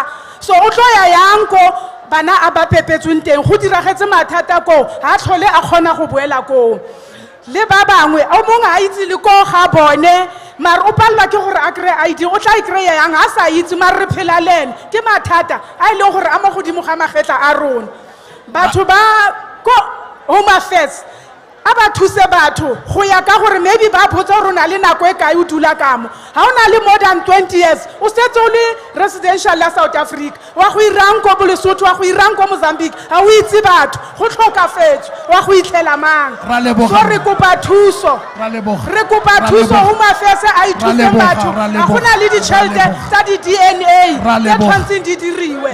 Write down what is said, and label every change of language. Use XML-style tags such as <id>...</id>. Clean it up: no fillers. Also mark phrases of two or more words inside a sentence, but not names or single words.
<tn>So o tlo ya yang ko bana a ba pepetsweng teng go diragetse mathata ko ha tlhole a kgona go boela ko le ba bangwe o mongwe a itse le ko ga bone mara o palelwa ke gore a kry ID o tla e kry-a yang a sa itse mara re phela lene ke mathata a e leng gore a mo godimo ga magetla a rona. Batho ba ko</tn> <en>home affairs</en> <tn>a ba thuse batho go ya ka gore maybe ba botsa rona le nako e kae o dula kamo ha o na le</tn> <en>more than 20 years</en> <tn>o setse o le residential ya South Africa wa go irang ko Lesotho wa go irang ko Mozambique ha o itse batho go tlhokafetse wa go itlela mang. So re kopa thuso, re kopa thuso</tn> <en>home affairs</en> <tn>a ithuse batho a go na le ditšhelete tsa di DNA tse tshwantseng di diriwe.</tn>